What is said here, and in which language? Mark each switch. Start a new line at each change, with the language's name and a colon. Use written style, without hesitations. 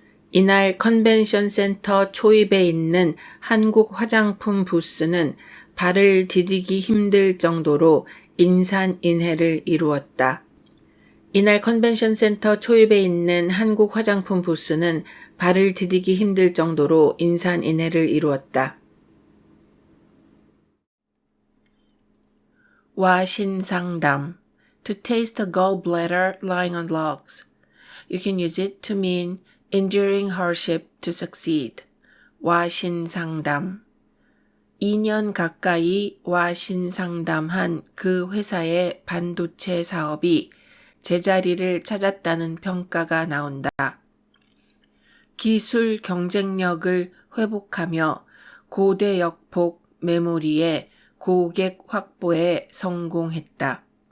Korean: 이날 컨벤션 센터 초입에 있는 한국 화장품 부스는 발을 디디기 힘들 정도로 인산인해를 이루었다. 이날 컨벤션 센터 초입에 있는 한국 화장품 부스는 발을 디디기 힘들 정도로 인산인해를 이루었다.
English: 와신상담, to taste a gallbladder lying on logs. You can use it to mean enduring hardship to succeed.
Korean: 와신상담. 2년 가까이 와신상담한 그 회사의 반도체 사업이 제자리를 찾았다는 평가가 나온다. 기술 경쟁력을 회복하며 고대 역폭 메모리의 고객 확보에 성공했다.